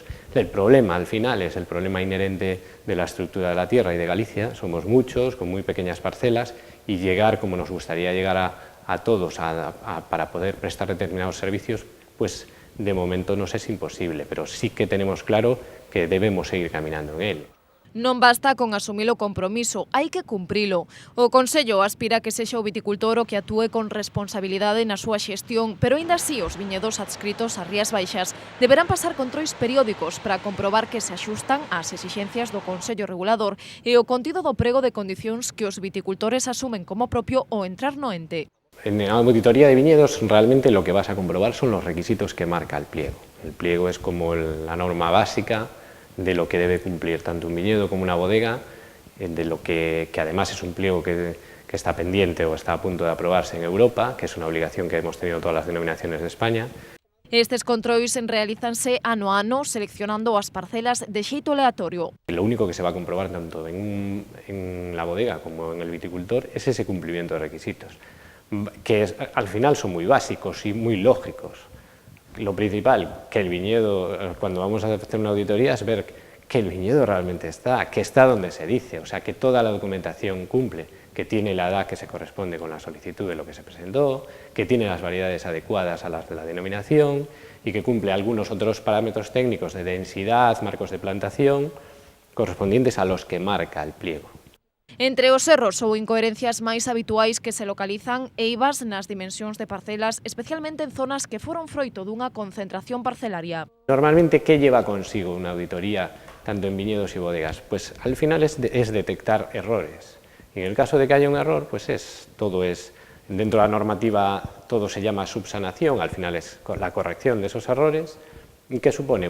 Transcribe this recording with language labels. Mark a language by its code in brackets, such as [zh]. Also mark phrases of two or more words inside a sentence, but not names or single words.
[es] El problema al final es el problema inherente de la estructura de la tierra y de Galicia, somos muchos, con muy pequeñas parcelas, y llegar como nos gustaría llegar a todos para poder prestar determinados servicios, pues de momento nos es imposible, pero sí que tenemos claro que debemos seguir caminando en él. [gl] Non basta con asumir o compromiso, hai que cumprilo. O Consello aspira que sexa o viticultor o que actúe con responsabilidade na súa xestión, pero aínda así os viñedos adscritos ás Rías Baixas deberán pasar controis periódicos para comprobar que se axustan ás exixencias do Consello Regulador e o contido do prego de condicións que os viticultores asumen como propio ao entrar no ente. [es] En la auditoría de viñedos realmente lo que vas a comprobar son los requisitos que marca el pliego. El pliego es como la norma básica de lo que debe cumplir tanto un viñedo como una bodega, de lo que además es un pliego que que está pendiente o está a punto de aprobarse en Europa, que es una obligación que hemos tenido todas las denominaciones de España. [gl] Estes controis realízanse ano a ano seleccionando as parcelas de xeito aleatorio. [es] Lo único que se va a comprobar tanto en la bodega como en el viticultor es ese cumplimiento de requisitos, que al final son muy básicos y muy lógicos. Lo principal, que el viñedo, cuando vamos a hacer una auditoría, es ver que el viñedo realmente está, que está donde se dice, o sea, que toda la documentación cumple, que tiene la edad que se corresponde con la solicitud de lo que se presentó, que tiene las variedades adecuadas a las de la denominación y que cumple algunos otros parámetros técnicos de densidad, marcos de plantación, correspondientes a los que marca el pliego. [gl] Entre os erros ou incoherencias máis habituais que se localizan eivas nas dimensións de parcelas, especialmente en zonas que foron froito dunha concentración parcelaria. [es] Normalmente, ¿qué lleva consigo una auditoría tanto en viñedos y bodegas? Pues al final es detectar errores. Y en el caso de que haya un error, pues todo es, dentro de la normativa, todo se llama subsanación, al final es la corrección de esos errores. ¿Y qué supone?